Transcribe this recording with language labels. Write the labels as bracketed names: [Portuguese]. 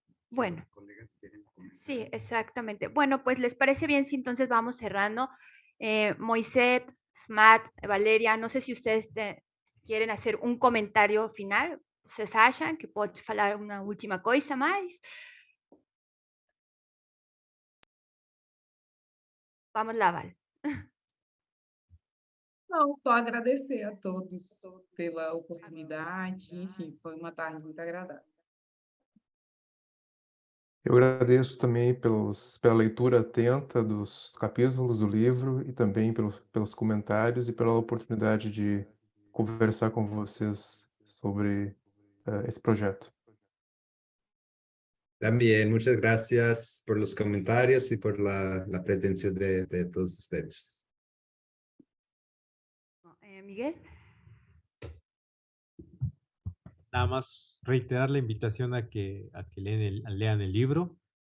[Spanish] Bueno, sí, exactamente. Bueno, pues les parece bien si entonces vamos cerrando. Moisés, Matt, Valeria, no sé si ustedes quieren hacer un comentario final. [Portuguese] Vocês acham que pode falar uma última coisa mais? Vamos lá, Val. Não, só agradecer a todos pela oportunidade, enfim, foi uma tarde muito agradável. Eu agradeço também pela leitura atenta dos capítulos do livro e também pelos comentários e pela oportunidade de conversar com vocês sobre esse projeto. [Spanish] También, muchas gracias por los comentarios y por la presencia de todos ustedes. Miguel. Nada más reiterar la invitación a que lean el libro.